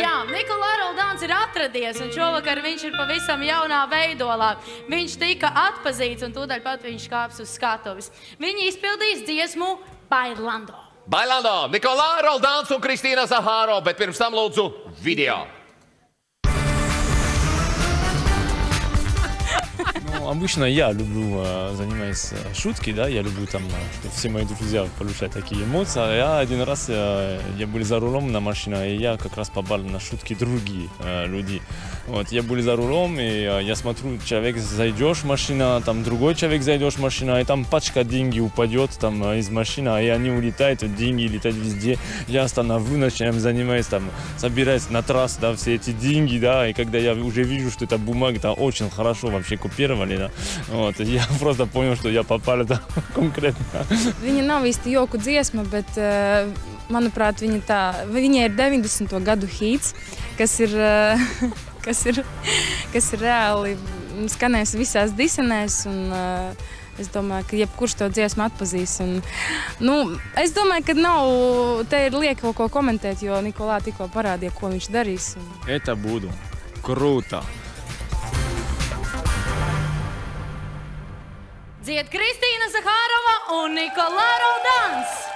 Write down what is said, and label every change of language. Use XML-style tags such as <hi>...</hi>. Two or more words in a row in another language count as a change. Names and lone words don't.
<lv>Jā, Nikolā Roldāns ir atradies, un šovakar viņš ir pavisam jaunā veidolā. Viņš tika atpazīts, un tūdaļ pat viņš kāps uz skatuves. Viņi izpildīs dziesmu Bailando. Bailando, Nikolā Roldāns un Kristīna Zahāro, bet pirms tam lūdzu video.</lv> <ru>Обычно я люблю заниматься шутки, да, я люблю там, что все мои друзья получают такие эмоции. Я один раз, я был за рулем на машине, и я как раз попал на шутки другие люди. Вот, я был за рулем, и я смотрю, человек зайдешь в машину, там другой человек зайдешь в машину, и там пачка деньги упадет там из машины, и они улетают, деньги летают везде. Я остановлю, начинаем заниматься, там, собираюсь на трассу, да, все эти деньги, да, и когда я уже вижу, что эта бумага там очень хорошо вообще купировали, да, вот, я просто понял, что я попал это конкретно.</ru> <lv>Viņa nav īsti joku dziesma, bet, manuprāt, viņa ir 90. gadu hīts, kas ir reāli skanējis visās disenēs, un es domāju, ka jebkurš to dziesmu atpazīs. Un, es domāju, ka te ir lieki kaut ko komentēt, jo Nikolā tikko parādīja, ko viņš darīs.</lv> <ru>Это буду. Круто.</ru> <lv>Dzied Kristīna Zahārova un Nikolā Roldāns.</lv>